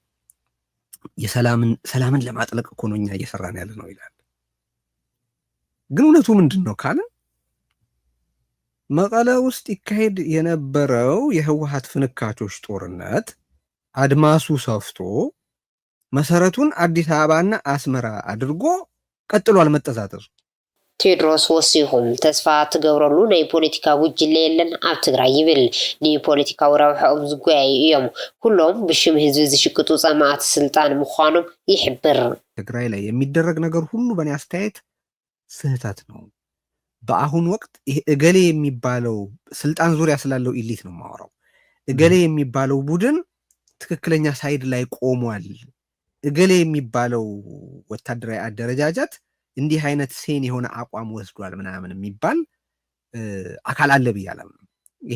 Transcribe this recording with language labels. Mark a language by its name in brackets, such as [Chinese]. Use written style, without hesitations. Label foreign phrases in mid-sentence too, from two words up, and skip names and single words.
[Amharic] ሰላምን ለማጥለቅ እኮ ነው እኛ እየሰራን ያለ ነው ይላል ግን እውነቱ ምንድነው ካለ መቀለ ውስጥ ይካሄድ የነበረው የህወሓት ፍንካቾች ጦርነት አድማሱ ሰፍቶ መሰረቱን አዲስ አበባና አስመራ አድርጎ ቀጥሏል መጠዛጠር [Tigrinya] ቴድሮስ ወሲኹም ተስፋ ትገብረሉ ናይ ፖለቲካ ጉጅለ የለን ኣብ ትግራይ ይብል ንፖለቲካዊ ረብሖም ዝጎያዩ እዮም ኩሎም ብሽም ህዝቢ ዝሽቅጡ ጸማዓት ስልጣን ምዃኖም ይሕብር። [Amharic] ትግራይ ላይ የሚደረግ ነገር ሁሉ በእኔ አስተያየት ስህተት ነው። በአሁን ወቅት ይሄ እገሌ የሚባለው ስልጣን ዙሪያ ስላለው ኢሊት ነው ማወራው። እገሌ የሚባለው ቡድን ትክክለኛ ሳይድ ላይ ቆሟል። እገሌ የሚባለው ወታደራዊ አደረጃጀት እንዲህ አይነት ሴን የሆነ አቋም ወስዷል ምናምን የሚባል አካል አለ ብያለሁ። ይሄ